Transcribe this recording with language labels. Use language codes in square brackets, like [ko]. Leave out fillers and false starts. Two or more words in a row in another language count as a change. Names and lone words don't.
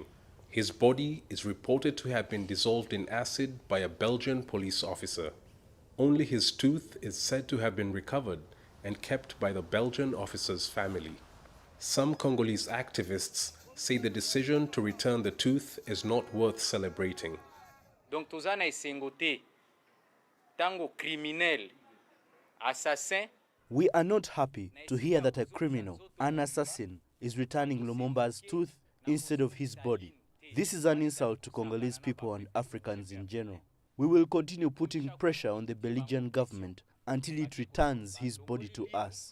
[en] His body is reported to have been dissolved in acid by a Belgian police officer. Only his tooth is said to have been recovered and kept by the Belgian officer's family. Some Congolese activists say the decision to return the tooth is not worth celebrating. [ln] Donc toza na esengo te tango [fr] criminel assassin. [en] We are not happy to hear that a criminal, an assassin, is returning Lumumba's tooth instead of his body. This is an insult to Congolese people and Africans in general. We will continue putting pressure on the Belgian government until it returns his body to us.